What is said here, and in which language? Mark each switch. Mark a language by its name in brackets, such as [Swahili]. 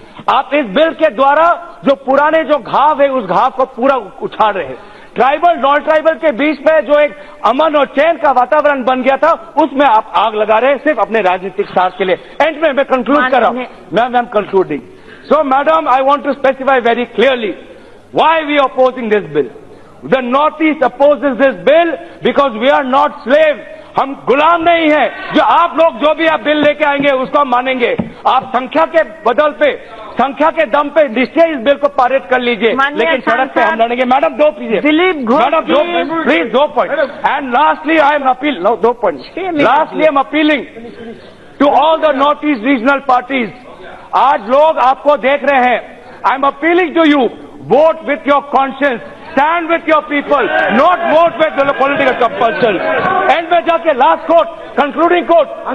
[Hindi] आप इस बिल के द्वारा जो पुराने जो घाव है, उस घाव को पूरा उछाल रहे हैं। ट्राइबल नॉन ट्राइबल के बीच में जो एक अमन और चैन का वातावरण बन गया था, उसमें आप आग लगा रहे हैं सिर्फ अपने राजनीतिक स्वार्थ के लिए। [English] end [Hindi] में मैं कंक्लूड कर रहा हूं, [English] Ma'am concluding. So madam, I want to specify very clearly why we are opposing this bill. The Northeast opposes this bill because we are not slaves. [Hindi] हम गुलाम नहीं हैं। जो आप लोग जो भी आप बिल लेके आएंगे उसको हम मानेंगे। आप संख्या के बदल पे, संख्या के दम पे निश्चय इस बिल को पारित कर लीजिए, लेकिन सड़क पे हम लड़ेंगे। [English] Madam, 2 please. [Hindi] Dilip Ghosh, [English] Madam, please 2 point. And lastly I am appeal, 2 point. Lastly I am appealing to all the Northeast regional parties. [Hindi] आज लोग आपको देख रहे हैं. [English] I'm appealing to you. Vote with your conscience. Stand with your people. Not vote with the political compulsion. End [Hindi] में जाके [English] last quote, concluding quote.